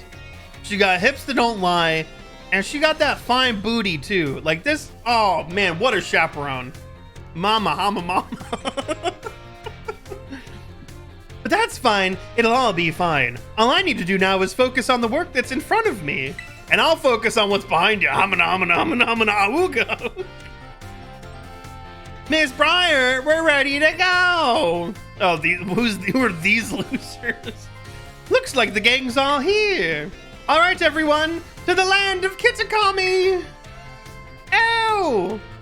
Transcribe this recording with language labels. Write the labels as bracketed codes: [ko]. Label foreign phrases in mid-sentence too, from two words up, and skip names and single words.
[en] She got hips that don't lie. And she got that fine booty too. Like this, oh man, what a chaperone. Mama, hama, mama. But that's fine. It'll all be fine. All I need to do now is focus on the work that's in front of me. And I'll focus on what's behind you. Hamana, hamana, hamana, hamana, awooga. Miss Breyer, we're ready to go. Oh, who are these losers? Looks like the gang's all here. All right, everyone, to the land of Kitakami. Ow!